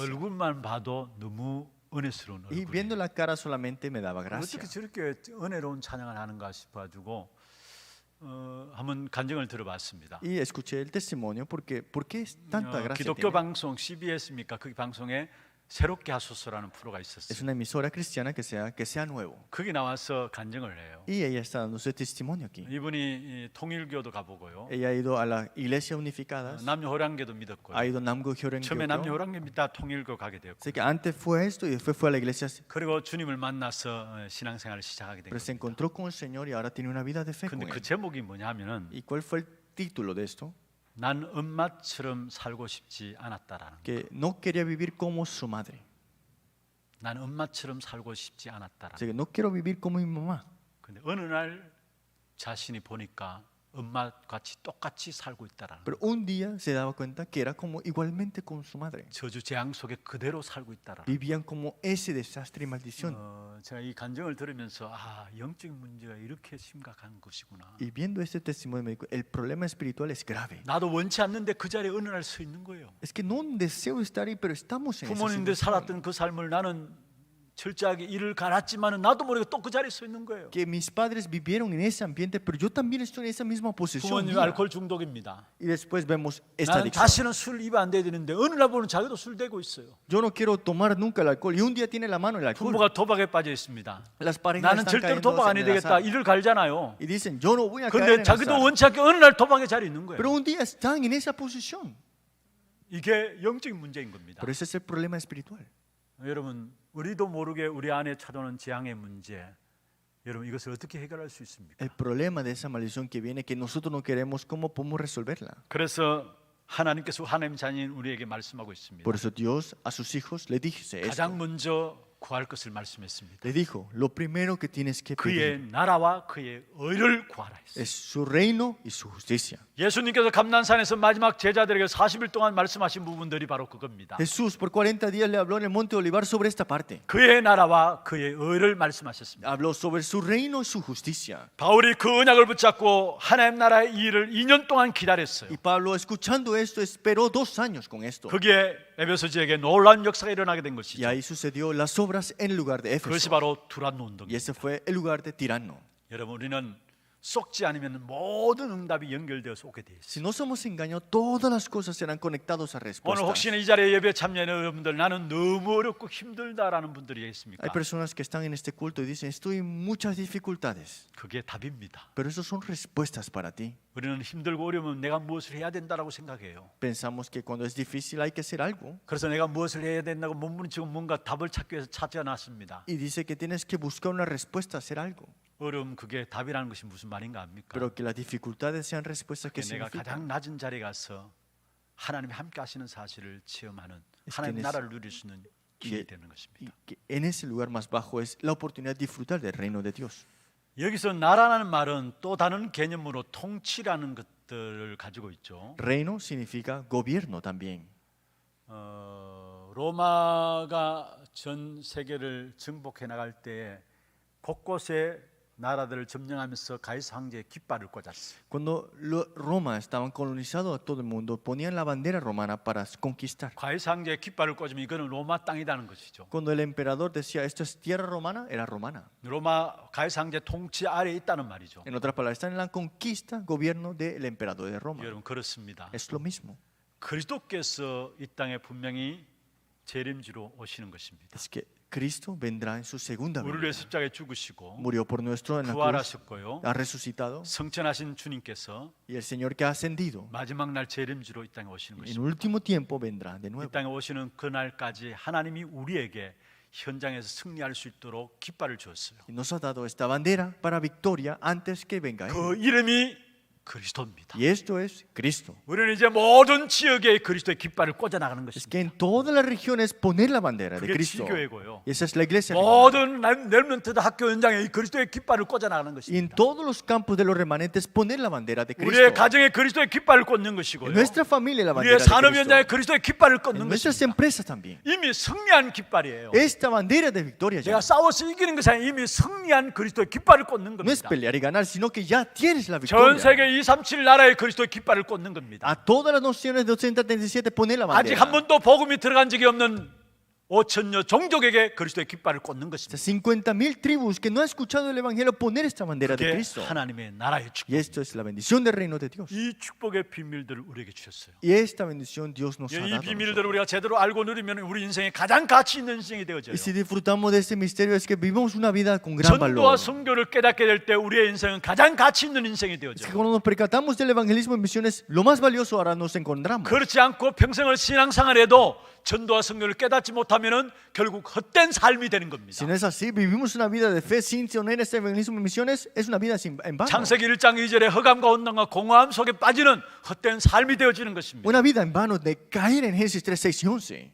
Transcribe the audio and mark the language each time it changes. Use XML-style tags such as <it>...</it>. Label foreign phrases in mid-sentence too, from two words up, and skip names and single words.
<ko>얼굴만 봐도 너무 은혜스러운</ko> <es>Y viendo</es> <ko>얼굴이에요.</ko> <es>la cara solamente me daba gracia.</es> <ko>어떻게 저렇게 은혜로운 찬양을 하는가 싶어가지고 한번 간증을 들어봤습니다.</ko> <es>Y escuché el testimonio porque ¿por qué es tanta gracia</es> <ko>기독교</ko> <es>tiene?</es> <ko>방송 CBS입니까? 그 방송에 새롭게 하소서라는 프로가</ko> <es>Es</es> <ko>있었어요.</ko> <es>una emisora cristiana que sea nuevo.</es> <ko>거기 나와서 간증을 해요.</ko> <es>Y ella está dando su testimonio aquí.</es> <ko>이분이 이 통일교도 가보고요.</ko> <es>Ella ha ido a la iglesia unificadas,</es> <ko>남녀 호랑교도 믿었고요.</ko> <es>ha ido a Namgo</es> <ko>처음에 남녀</ko> <es>Hyorenkyo.</es> <ko>호랑교 믿다 통일교 가게 되었고,</ko> <es>Sé que antes fue esto y después fue a la iglesia,</es> <ko>그리고 주님을 만나서 신앙생활을 시작하게 된</ko> <es>pero se</es> <ko>겁니다.</ko> <es>encontró con el Señor y ahora tiene una vida de fe con</es> <ko>근데 그</ko> <es>él.</es> <ko>제목이 뭐냐면은</ko> <es>¿Y cuál fue el título de esto?</es> <ko>난 엄마처럼 살고 싶지 않았다라는 거.</ko> <es>Que no quería vivir como su madre.</es> <ko>난 엄마처럼 살고 싶지</ko> <es>O</es> <ko>않았다라는</ko> <es>sea, que no quiero vivir como mi mamá.</es> <ko>근데 어느 날 자신이 보니까 엄마 같이 똑같이 살고 있다라는</ko> <es>Pero un día se daba cuenta que era como igualmente con su madre.</es> <ko>저주 재앙 속에 그대로 살고 있다라는</ko> <es>Vivían como ese desastre y maldición.</es> <ko>제가 이 간증을 들으면서 영적인 문제가 이렇게 심각한 것이구나.</ko> <es>Y viendo este testimonio me dijo, el problema espiritual es grave.</es> <ko>나도 원치 않는데 그 자리에 어느 날 서 있는 거예요.</ko> <es>Es que no deseo estar ahí, pero estamos en esa</es> <ko>부모님들</ko> <es>situación.</es> <ko>살았던 그 삶을 나는 철저하게 일을 갈았지만은 나도 모르게 또 그 자리에 서 있는 거예요.</ko> <es>Que mis padres vivieron en ese ambiente, pero yo también estoy en esa misma posición.</es> <ko>부모님</ko> <es>mía.</es> <ko>알코올 중독입니다.</ko> <es>Y después vemos esta</es> <ko>나는</ko> <es>adicción.</es> <ko>다시는 술 입에 안 대야 되는데 어느 날 보면 자기도 술 대고 있어요.</ko> <es>Yo no quiero tomar nunca el alcohol y un día tiene la mano el alcohol.</es> <ko>부모가 도박에 빠져 있습니다.</ko> <es>Las parejas</es> <ko>나는</ko> <es>están</es> <ko>절대로</ko> <es>cayendo</es> <ko>도박 안 해야</ko> <es>en el</es> <ko>되겠다.</ko> <es>azar.</es> <ko>일을 갈잖아요.</ko> <es>Y dicen, yo no voy a caer</es> <ko>근데</ko> <es>en el</es> <ko>자기도</ko> <es>azar.</es> <ko>원치 않게 어느 날 도박의 자리에 있는 거예요.</ko> <es>Pero un día están en esa posición.</es> <ko>이게 영적인 문제인 겁니다.</ko> <es>Pero ese es el problema espiritual.</es> <ko>여러분, 우리도 모르게 우리 안에 찾아오는 재앙의 문제, 여러분 이것을 어떻게 해결할 수 있습니까?</ko> <es>El problema de esa maldición que viene, que nosotros no queremos, ¿cómo podemos resolverla?</es> <ko>그래서 하나님께서 하나님 자녀인 우리에게 말씀하고 있습니다.</ko> <es>Por eso Dios a sus hijos le dice esto.</es> <ko>가장 먼저 구할 것을 말씀했습니다.</ko> <es>Le dijo, lo primero que tienes que</es> <ko>그의</ko> <es>pedir</es> <ko>나라와 그의 의를 구하라 했어요.</ko> <es>es su reino y su justicia.</es> <ko>예수님께서 감난산에서 마지막 제자들에게 40일 동안 말씀하신 부분들이 바로 그겁니다.</ko> <es>Jesús por 40 días le habló en el monte de Olivar sobre esta parte.</es> <ko>그의 나라와 그의 의를 말씀하셨습니다.</ko> <es>Habló sobre su reino y su justicia.</es> <ko>바울이 그 언약을 붙잡고 하나님 나라의 일을 2년 동안 기다렸어요.</ko> <es>Y Pablo, escuchando esto, esperó 2 años con esto.</es> <ko>그게 에베소 지역에 놀라운 역사가 일어나게 된</ko> <es>Y</es> <ko>것이죠.</ko> <es>ahí sucedió las obras en el lugar de</es> <ko>그것이</ko> <es>Éfeso.</es> <ko>바로 두란노</ko> <es>Y</es> <ko>운동입니다.</ko> <es>ese fue el lugar de Tirano.</es> <ko>여러분 우리는 속지 않으면 모든 응답이 연결되어서 오게 돼 있어요.</ko> <es>Si no somos engañados, todas las cosas serán conectadas a</es> <ko>오늘</ko> <es>respuestas.</es> <ko>혹시나 이 자리에 예배 참여하는 여러분들 나는 너무 어렵고 힘들다라는 분들이 있습니까?</ko> <es>Hay personas que están en este culto y dicen, estoy en muchas dificultades.</es> <ko>그게 답입니다.</ko> <es>Pero eso son respuestas para ti.</es> <ko>우리는 힘들고 어려우면 내가 무엇을 해야 된다라고 생각해요.</ko> <es>Pensamos que cuando es difícil hay que hacer algo.</es> <ko>그래서 내가 무엇을 해야 된다고 몸부림치고 뭔가 답을 찾기 위해서 찾아놨습니다.</ko> <es>Y dice que tienes que buscar una respuesta, hacer algo.</es> <ko>어려움 그게 답이라는 것이 무슨 말인가 합니까?</ko> <es>Pero que las dificultades sean respuestas que</es> <ko>내가</ko> <es>significan.</es> <ko>가장 낮은 자리에 가서 하나님이 함께 하시는 사실을 체험하는</ko> <es>Es</es> <ko>하나님</ko> <es>que</es> <ko>나라를 누릴 수 있는 길이</ko> <es>y-</es> <ko>되는</ko> <es>Y</es> <ko>것입니다.</ko> <es>que en ese lugar más bajo es la oportunidad de disfrutar del reino de Dios.</es> <ko>여기서 나라라는 말은 또 다른 개념으로 통치라는 것들을 가지고 있죠.</ko> <es>Reino significa gobierno también.</es> <ko>로마가 전 세계를 정복해 나갈 때 곳곳에 나라들을 점령하면서 가이사 황제의 깃발을 꽂았어요.</ko> <es>Cuando Roma estaban colonizando a todo el mundo, ponían la bandera romana para conquistar.</es> <ko>가이사 황제의 깃발을 꽂으면 이거는 로마 땅이라는 것이죠.</ko> <es>Cuando el emperador decía esto es tierra romana, era romana.</es> <ko>로마 가이사 황제 통치 아래에 있다는 말이죠.</ko> <es>En otras palabras, están en la conquista, gobierno del emperador de Roma.</es> <ko>여러분 그렇습니다.</ko> <es>Es lo mismo.</es> <ko>그리스도께서 이 땅에 분명히 재림지로 오시는 것입니다.</ko> <es>Es que Cristo vendrá en su segunda</es> <ko>우리를</ko> <es>venida.</es> <ko>십자가에 죽으시고</ko> <es>Murió por nuestro en la cruz,</es> <ko>부활하셨고요.</ko> <es>ha resucitado</es> <ko>성천하신 주님께서</ko> <es>y el Señor que ha ascendido</es> <ko>마지막 날 재림지로 이 땅에 오시는</ko> <es>en</es> <ko>것입니다.</ko> <es>último tiempo vendrá de</es> <ko>이</ko> <es>nuevo.</es> <ko>땅에 오시는 그날까지 하나님이 우리에게 현장에서 승리할 수 있도록 깃발을 주었어요.</ko> <es>Y nos ha dado esta bandera para victoria antes que venga Él.</es> <ko>그 이름이 그리스도입니다.</ko> <es>Y esto es Cristo.</es> <ko>우리는 이제 모든 지역에 그리스도의 깃발을 꽂아 나가는</ko> <es>Es</es> <ko>것입니다.</ko> <es>que en todas las regiones poner la bandera de</es> <ko>그게</ko> <es>Cristo.</es> <ko>지교회고요.</ko> <es>Y esa es la iglesia.</es> <ko>모든 렘넌트 학교 현장에 이 그리스도의 깃발을 꽂아 나가는</ko> <es>Y en</es> <ko>것입니다.</ko> <es>todos los campos de los remanentes poner la bandera de Cristo.</es> <ko>우리의 가정에 그리스도의 깃발을 꽂는</ko> <es>En</es> <ko>것이고요.</ko> <es>nuestra familia la</es> <ko>우리의</ko> <es>bandera de</es> <ko>산업 현장에</ko> <es>Cristo.</es> <ko>그리스도의 깃발을</ko> <es>En</es> <ko>꽂는</ko> <es>nuestras</es> <ko>것입니다.</ko> <es>empresas también.</es> <ko>이미 승리한 깃발이에요.</ko> <es>Esta bandera de victoria ya</es> <ko>제가 싸워서 이기는 것이 아니라 이미 승리한 그리스도의 깃발을 꽂는</ko> <es>no es</es> <ko>겁니다.</ko> <es>pelear y ganar, sino que ya tienes la</es> <ko>전</ko> <es>victoria.</es> <ko>세계 237 나라에 그리스도의 깃발을 꽂는 겁니다.</ko> <es>A todas las naciones de 837 poner la</es> <ko>아직</ko> <es>bandera.</es> <ko>한 번도 복음이 들어간 적이 없는 5천여 종족에게 그리스도의 깃발을 꽂는</ko> <es>Estas</es> <ko>것입니다.</ko> <es>50,000 tribus que no han escuchado el evangelio poner esta bandera de</es> <ko>그게</ko> <es>Cristo.</es> <ko>하나님의 나라의 축복.</ko> <es>Y esto es la bendición del reino de Dios.</es> <ko>이 축복의 비밀들을 우리에게 주셨어요.</ko> <es>Y esta bendición Dios nos ha</es> <ko>이</ko> <es>dado. a</es> <ko>비밀들을</ko> <es>nosotros.</es> <ko>우리가 제대로 알고 누리면 우리 인생에 가장 가치 있는 인생이 되어져요.</ko> <es>Y si disfrutamos de este misterio es que vivimos una vida con gran</es> <ko>전도와</ko> <es>valor.</es> <ko>선교를 깨닫게 될 때 우리의 인생은 가장 가치 있는 인생이</ko> <es>Es que</es> <ko>되어져요.</ko> <es>cuando nos percatamos del evangelismo en misiones, lo más valioso ahora nos encontramos.</es> <ko>그렇지 않고 평생을 신앙생활해도 전도와 선교를 깨닫지 못하면은 결국 헛된 삶이 되는 겁니다.</ko> <es>Si no es así, vivimos una vida de fe sin tener este evangelismo en misiones, es una vida en vano.</es> <ko>창세기 1장 2절에 흑암과 온난과 공허함 속에 빠지는 헛된 삶이 되어지는 것입니다.</ko> <es>Una vida en vano de caer en Génesis 3, 6 y 11.</es>